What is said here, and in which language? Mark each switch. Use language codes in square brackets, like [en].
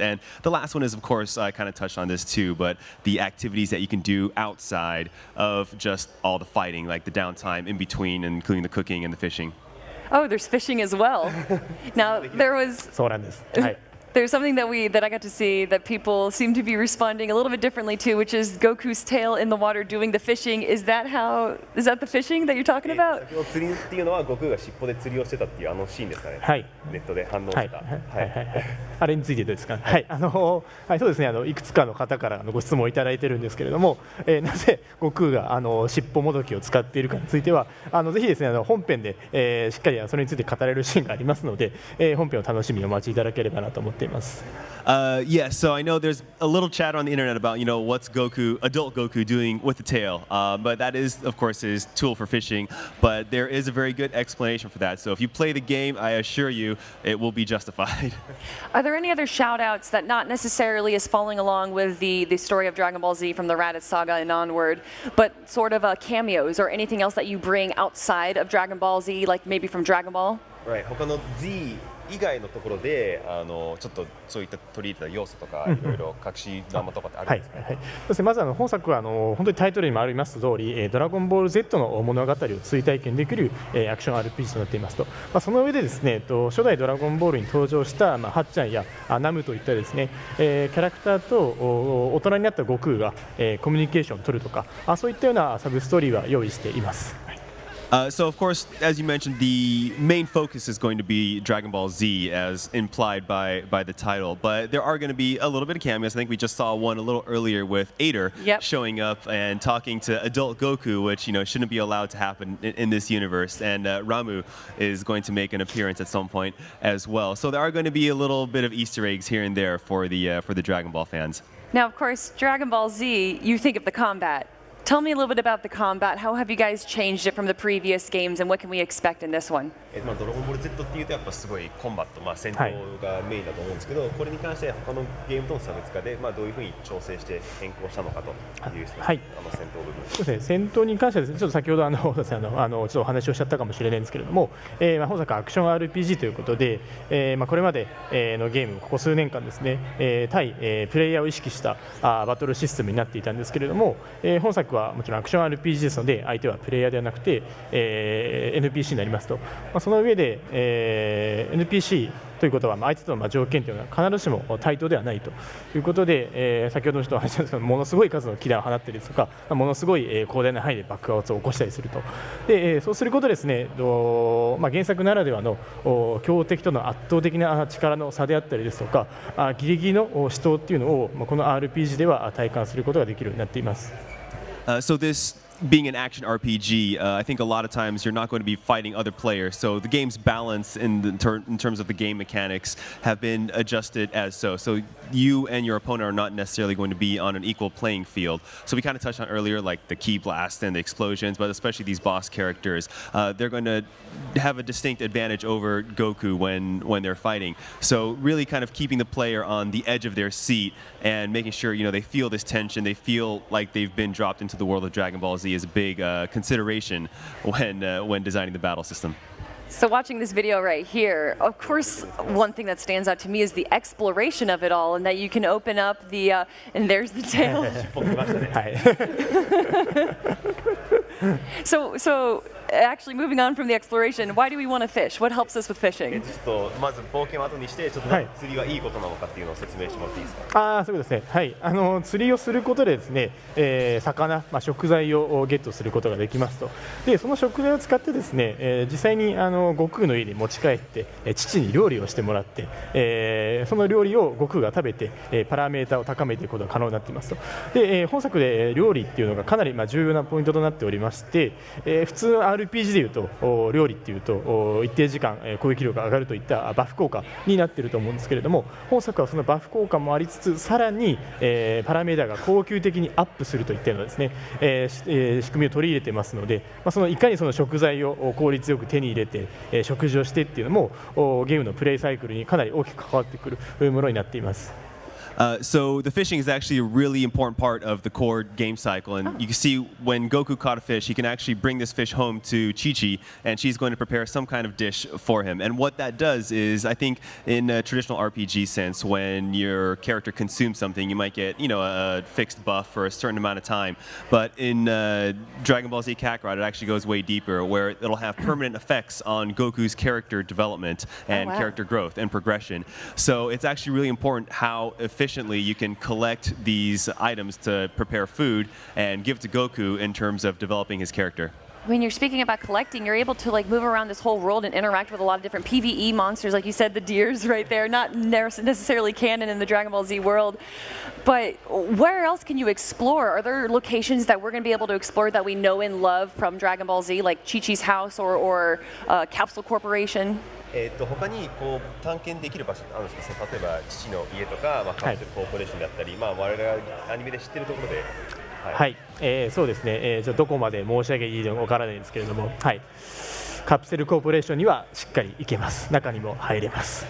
[en] And the last one is, of course, I kind of touched on this too, but the activities that you can do outside of just all the fighting, like the downtime in between, including the cooking and the fishing. Oh, there's fishing as well. Now, [ja] そうなんです。はい。 [en] there's something that I got to see that people seem to be responding a little bit differently to, which is Goku's tail in the water doing the fishing. Is that the fishing that you're talking about? [ja] 先ほど釣りっていうのは悟空が尻尾で釣りをしてたっていうシーンですかね。はい。ネットで反応してた。あれについてですか。はい。はい、そうですね。いくつかの方からご質問をいただいてるんですけれども、なぜ悟空が尻尾もどきを使っているかについては、ぜひですね本編で、しっかりそれについて語れるシーンがありますので、本編を楽しみにお待ちいただければなと思っています。 [en] Yeah, so I know there's a little chatter on the internet about, what's adult Goku doing with the tail. But that is, of course, his tool for fishing. But there is a very good explanation for that. So if you play the game, I assure you, it will be justified. Are there any other shout-outs that not necessarily is following along with the story of Dragon Ball Z from the Raditz Saga and onward, but sort of cameos or anything else that you bring outside of Dragon Ball Z, like maybe from Dragon Ball? Right. [ja] 他の Z 以外のところでちょっとそういった取り入れた要素とかいろいろ隠し玉とかってあるんですか。はいはい、そうですね。まず本作は本当にタイトルにもあります通り、ドラゴンボール Z の物語を追体験できるアクション RPG となっていますと、その上でですね、初代ドラゴンボールに登場したはっちゃんやナムといったですね、キャラクターと大人になった悟空がコミュニケーションを取るとか、そういったようなサブストーリーは用意しています。はい [en] So of course, as you mentioned, the main focus is going to be Dragon Ball Z, as implied by the title. But there are going to be a little bit of cameos. I think we just saw one a little earlier with Ader showing up and talking to adult Goku, which shouldn't be allowed to happen in this universe. And Ramu is going to make an appearance at some point as well. So there are going to be a little bit of Easter eggs here and there for the Dragon Ball fans. Now, of course, Dragon Ball Z, you think of the combat. Tell me a little bit about the combat. How have you guys changed it from the previous games, and what can we expect in this one? [ja] ドラゴンボール Z っていうとやっぱすごいコンバット、戦闘がメインだと思うんですけど、これに関して他のゲームとの差別化で、どういうふうに調整して変更したのかという戦闘部分。そうですね、戦闘に関してはですね、ちょっと先ほどちょっとお話をしちゃったかもしれないんですけれども、本作アクション RPG ということで、これまでのゲームここ数年間ですね、対プレイヤーを意識したバトルシステムになっていたんですけれども、本作はもちろんアクション RPG ですので、相手はプレイヤーではなくて、NPC になりますと。その上で、NPC ということは相手との条件というのは必ずしも対等ではないということで、先ほどの人は話したんですけど、ものすごい数のキラーを放ったりですとか、ものすごい広大な範囲で爆発を起こしたりすると。で、そうすることですね、原作ならではの強敵との圧倒的な力の差であったりですとか、ギリギリの死闘っていうのをこの RPG では体感することができるようになっています。 [en] So this being an action RPG, I think a lot of times you're not going to be fighting other players. So the game's balance in terms of the game mechanics have been adjusted as so. So you and your opponent are not necessarily going to be on an equal playing field. So we kind of touched on earlier, like the key blast and the explosions, but especially these boss characters, they're going to have a distinct advantage over Goku when they're fighting. So really kind of keeping the player on the edge of their seat and making sure they feel this tension, they feel like they've been dropped into the world of Dragon Ball Z is a big consideration when designing the battle system. So watching this video right here, of course, one thing that stands out to me is the exploration of it all, and that you can open up the, and there's the tail. So actually moving on from the exploration, why do we want to fish? What helps us with fishing? [ja] ちょっとまず冒険を後にしてちょっと釣りはいいことなのかっていうのを説明してもらっていいですか。そうですね。はい。釣りをすることでですね、魚、食材をゲットすることができますと。で、その食材を使ってですね、実際に悟空の家に持ち帰って父に料理をしてもらって、その料理を悟空が食べてパラメータを高めていくことが可能になっていますと。で、本作で料理っていうのがかなり重要なポイントとなっておりまして、普通の RPG でいうと料理っていうと一定時間攻撃力が上がるといったバフ効果になっていると思うんですけれども、本作はそのバフ効果もありつつさらにパラメータが恒久的にアップするといったようなですね、仕組みを取り入れてますので、そのいかにその食材を効率よく手に入れて食事をしてっていうのもゲームのプレイサイクルにかなり大きく関わってくるものになっています。 [en] So the fishing is actually a really important part of the core game cycle, and you can see when Goku caught a fish, he can actually bring this fish home to Chi-Chi, and she's going to prepare some kind of dish for him. And what that does is, I think in a traditional RPG sense, when your character consumes something, you might get a fixed buff for a certain amount of time. But in Dragon Ball Z Kakarot, it actually goes way deeper, where it'll have permanent effects on Goku's character development and character growth and progression. So it's actually really important how efficiently you can collect these items to prepare food and give to Goku in terms of developing his character. When you're speaking about collecting, you're able to move around this whole world and interact with a lot of different PvE monsters, like you said, the deers right there, not necessarily canon in the Dragon Ball Z world. But where else can you explore? Are there locations that we're going to be able to explore that we know and love from Dragon Ball Z, like Chi-Chi's house or Capsule Corporation? [ja] 他に探検できる場所ってあるんですか。例えば父の家とか、カプセルコーポレーションであったり、我々がアニメで知ってるところで。はい、そうですね。どこまで申し上げていいのかわからないんですけれども、はい。カプセルコーポレーションにはしっかり行けます。中にも入れます。